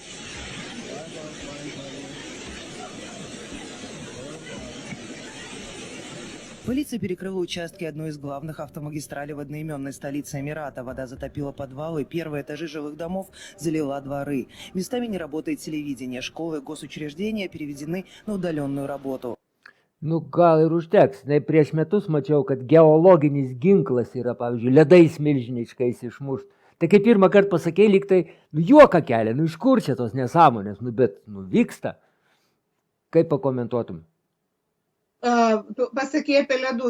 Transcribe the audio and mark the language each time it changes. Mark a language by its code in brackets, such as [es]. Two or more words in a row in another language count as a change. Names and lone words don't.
[ru] Полиция перекрыла участки одной из главных автомагистралей в одноименной столице Эмирата. Вода затопила подвалы, первые этажи жилых домов залила дворы. Местами не работает телевидение, школы и госучреждения переведены на удаленную работу. [lt] Gal ir užteks. Prieš metus mačiau, kad geologinis ginklas yra, pavyzdžiui, ledais milžiniškais išmušt. Tai kaip pirmą kartą pasakei, lyg tai juoką kelia, iš kur čia tos nesąmonės, bet vyksta. Kaip pakomentuotum? Pasakė apie ledus.